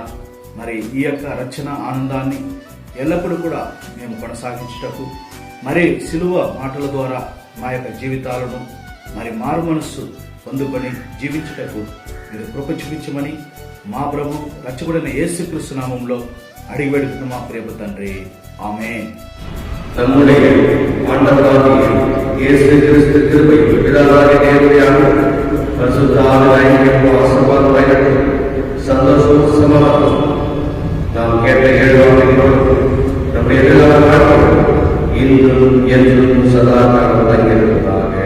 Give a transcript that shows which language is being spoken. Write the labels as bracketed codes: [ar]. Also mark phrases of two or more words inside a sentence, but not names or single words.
[te] మరి ఈ యొక్క రక్షణ ఆనందాన్ని ఎల్లప్పుడూ కూడా మేము కొనసాగించుటకు, మరి సిలువ మాటల ద్వారా మా యొక్క జీవితాలను మరి మారు మనస్సు పొందుకొని జీవించుటకు మీరు కృప చూపించమని మా ప్రభు రక్షకుడైన యేసుక్రీస్తు నామములో అడిగి వేడుకున్న మా ప్రియ తండ్రి, ఆమేన్. [ta] நம்முடைய ஆண்டவராகிய இயேசு கிறிஸ்து கிருபையும் பிதாவாகிய தேவனுடைய அன்பும் பரிசுத்த ஆவியானவரின் ஆசீர்வாதமும் சந்தோஷமும் சமாதானமும் நாம் கேட்ட 7 வார்த்தைகளோடு நம்முடைய எல்லா வாழ்க்கையும் இன்றும் என்றும் சதா காலம் தங்கியிருக்கிறார்.